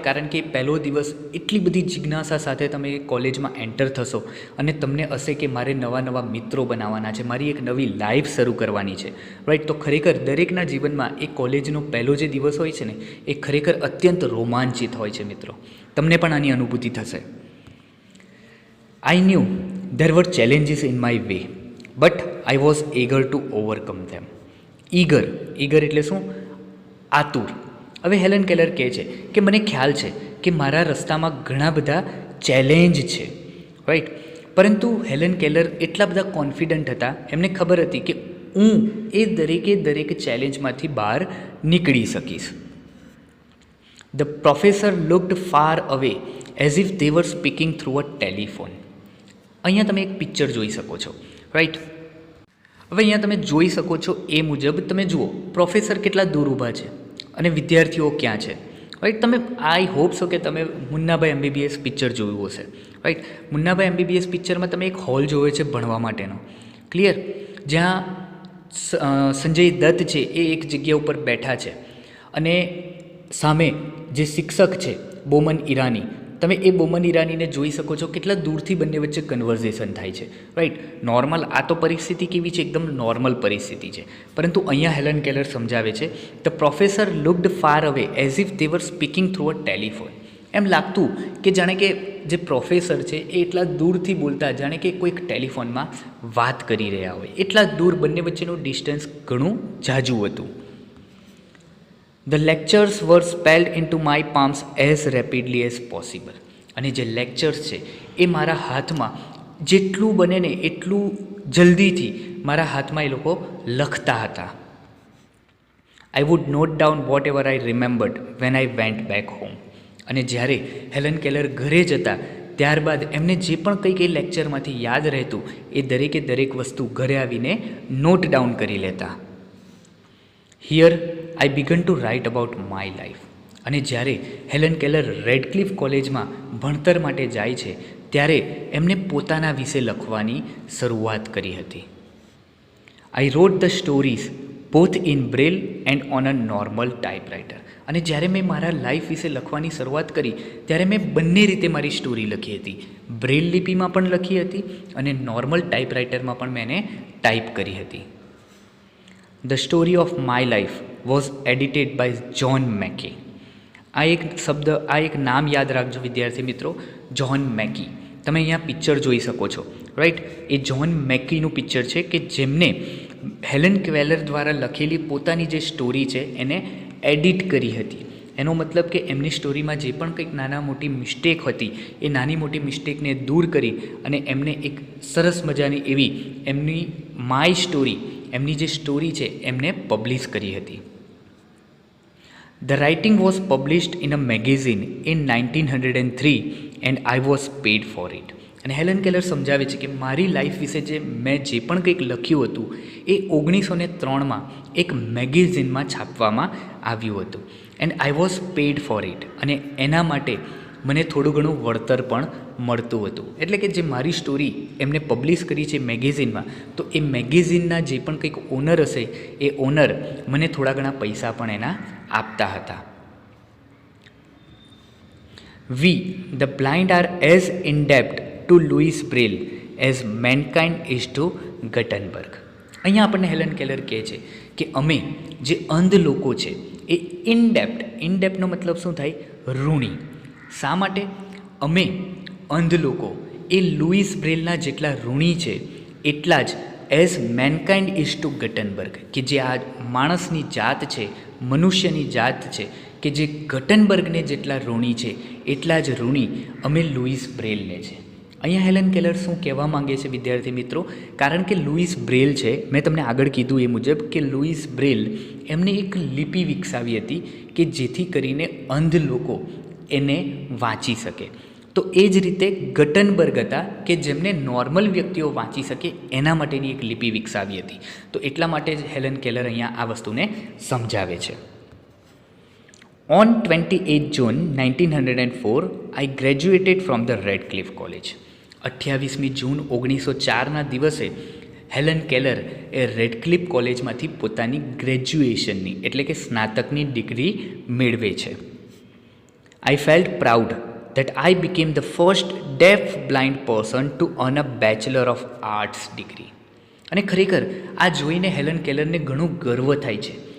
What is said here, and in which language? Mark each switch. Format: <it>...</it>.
<gu>કારણ કે પહેલો દિવસ એટલી બધી જિજ્ઞાસા સાથે તમે કોલેજમાં એન્ટર થશો અને તમને હશે કે મારે નવા મિત્રો બનાવવાના છે, મારી એક નવી લાઈફ શરૂ કરવાની છે, રાઈટ. તો ખરેખર દરેકના જીવનમાં એ કોલેજનો પહેલો જે દિવસ હોય છે ને એ ખરેખર અત્યંત રોમાંચિત હોય છે મિત્રો. તમને પણ આની અનુભૂતિ થશે.</gu> <en>I knew there were challenges in my way, but I was eager to overcome them.</en> <gu>Eager એટલે શું? આતુર. હવે હેલન કેલર કહે છે કે મને ખ્યાલ છે કે મારા રસ્તામાં ઘણા બધા ચેલેન્જ છે, રાઈટ. પરંતુ હેલન કેલર એટલા બધા કોન્ફિડન્ટ હતા, એમને ખબર હતી કે હું એ દરેક ચેલેન્જમાંથી બહાર નીકળી શકીશ.</gu> <en>The professor looked far away as if they were speaking through a telephone.</en> <gu>અહીંયા તમે એક પિક્ચર જોઈ શકો છો, રાઈટ. હવે અહીંયા તમે જોઈ શકો છો એ મુજબ તમે જુઓ પ્રોફેસર કેટલા દૂર ઊભા છે અને વિદ્યાર્થીઓ ક્યાં છે, રાઈટ. તમે આઈ હોપ છો કે તમે મુન્નાભાઈ MBBS પિક્ચર જોયું હશે, રાઈટ. મુન્નાભાઈ MBBS પિક્ચરમાં તમે એક હોલ જોયો છે ભણવા માટેનો, ક્લિયર, જ્યાં સંજય દત્ત છે એ એક જગ્યા ઉપર બેઠા છે અને સામે જે શિક્ષક છે બોમન ઈરાની, તમે એ બોમન ઈરાનીને જોઈ શકો છો કેટલા દૂરથી બંને વચ્ચે કન્વર્ઝેશન થાય છે, રાઈટ. નોર્મલ આ તો પરિસ્થિતિ કેવી છે, એકદમ નોર્મલ પરિસ્થિતિ છે. પરંતુ અહીંયા હેલન કેલર સમજાવે છે,</gu> <en>The professor looked far away as if they were speaking through a telephone.</en> <gu>એમ લાગતું કે જાણે કે જે પ્રોફેસર છે એ એટલા દૂરથી બોલતા જાણે કે કોઈક ટેલિફોનમાં વાત કરી રહ્યા હોય, એટલા દૂર, બંને વચ્ચેનું ડિસ્ટન્સ ઘણું ઝાઝું હતું.</gu> <en>The lectures were spelled into my palms as rapidly as possible.</en> <gu>અને જે લેક્ચર્સ છે એ મારા હાથમાં જેટલું બને ને એટલું જલ્દીથી મારા હાથમાં એ લોકો લખતા હતા.</gu> <en>I would note down whatever I remembered when I went back home.</en> <gu>અને જ્યારે હેલન કેલર ઘરે જતા ત્યારબાદ એમને જે પણ કંઈક એ લેક્ચરમાંથી યાદ રહેતું એ દરેક વસ્તુ ઘરે આવીને નોટ ડાઉન કરી લેતા.</gu> <en>Here I began to write about my life.</en> <gu>અને જ્યારે હેલન કેલર રેડક્લિફ કોલેજમાં ભણતર માટે જાય છે ત્યારે એમને પોતાના વિશે લખવાની શરૂઆત કરી હતી.</gu> <en>I wrote the stories both in braille and on a normal typewriter.</en> <gu>અને જ્યારે મેં મારા લાઈફ વિશે લખવાની શરૂઆત કરી ત્યારે મેં બંને રીતે મારી સ્ટોરી લખી હતી. બ્રેલ લિપિમાં પણ લખી હતી અને નોર્મલ ટાઈપરાઇટરમાં પણ મેં એને ટાઈપ કરી હતી.</gu> <en>The story of my life was edited by John Mackey.</en> <gu>આ એક નામ યાદ રાખજો વિદ્યાર્થી મિત્રો, જ્હોન મેકી. તમે અહીંયા પિક્ચર જોઈ શકો છો, રાઈટ. એ જ્હોન મેકીનું પિક્ચર છે કે જેમને હેલન કેલર દ્વારા લખેલી પોતાની જે સ્ટોરી છે એને એડિટ કરી હતી. એનો મતલબ કે એમની સ્ટોરીમાં જે પણ કંઈક નાના મોટી મિસ્ટેક હતી એ નાની મોટી મિસ્ટેકને દૂર કરી અને એમને એક સરસ મજાની એવી એમની માય સ્ટોરી, એમની જે સ્ટોરી છે એમને પબ્લિશ કરી હતી.</gu> <en>The writing was published in a magazine in 1903 and I was paid for it.</en> <gu>અને હેલન કેલર સમજાવે છે કે મારી લાઈફ વિશે મેં જે પણ કંઈક લખ્યું હતું એ 1903માં એક મેગેઝિનમાં છાપવામાં આવ્યું હતું.</gu> <en>And I was paid for it.</en> <gu>અને એના માટે મને થોડું ઘણું વળતર પણ મળતું હતું. એટલે કે જે મારી સ્ટોરી એમને પબ્લિશ કરી છે મેગેઝિનમાં, તો એ મેગેઝિનના જે પણ કંઈક ઓનર હશે એ ઓનર મને થોડા ઘણા પૈસા પણ એના આપતા હતા.</gu> <en>We, the blind, are as indebted to Louis Braille as mankind is to Gutenberg.</en> <gu>અહીંયા આપણને હેલન કેલર કહે છે કે અમે જે અંધ લોકો છે એ ઇનડેપ્ટનો મતલબ શું થાય? ઋણી. શા માટે? અમે અંધ લોકો એ લુઈસ બ્રેલના જેટલા ઋણી છે એટલા જ</gu> <en>as mankind is to Gutenberg,</en> <gu>કે જે આ માણસની જાત છે, મનુષ્યની જાત છે, કે જે ગટનબર્ગને જેટલા ઋણી છે એટલા જ ઋણી અમે લુઈસ બ્રેલને છે. અહીંયા હેલન કેલર શું કહેવા માંગે છે વિદ્યાર્થી મિત્રો? કારણ કે લુઈસ બ્રેલ છે, મેં તમને આગળ કીધું એ મુજબ કે લુઈસ બ્રેલ એમને એક લિપિ વિકસાવી હતી કે જેથી કરીને અંધ લોકો એને વાંચી શકે. તો એ જ રીતે ગટનબર્ગ હતા કે જેમને નોર્મલ વ્યક્તિઓ વાંચી શકે એના માટેની એક લિપિ વિકસાવી હતી. તો એટલા માટે જ હેલન કેલર અહીંયા આ વસ્તુને સમજાવે છે.</gu> <en>On 28 June 1904, I graduated from the Radcliffe College.</en> <gu>28મી જૂન 1904ના દિવસે હેલન કેલર એ રેડક્લિફ કોલેજમાંથી પોતાની ગ્રેજ્યુએશનની એટલે કે સ્નાતકની ડિગ્રી મેળવે છે.</gu> <en>I felt proud that I became the first deaf blind person to earn a Bachelor of Arts degree.</en> <gu>અને ખરેખર આ જોઈને હેલન કેલરને ઘણું ગર્વ થાય છે.</gu>